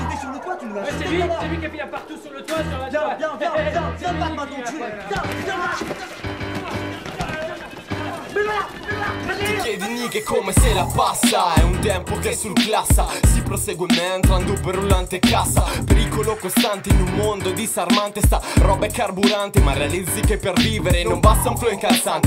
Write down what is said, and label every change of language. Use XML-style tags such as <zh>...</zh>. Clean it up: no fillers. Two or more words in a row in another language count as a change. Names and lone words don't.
<fr>sur le toit, tu nous l'as Ouais, jeté. c'est lui qui a fini partout sur le toit, sur la toit. Viens, Batman, ton cul. Viens.</fr> <it>Ti chiedi Nick, è come se la passa. È un tempo che surclassa. Si prosegue mentrando per rullante cassa. Pericolo costante in un mondo disarmante. Sta roba è carburante, ma realizzi che per vivere non basta un flow incalzante.</it>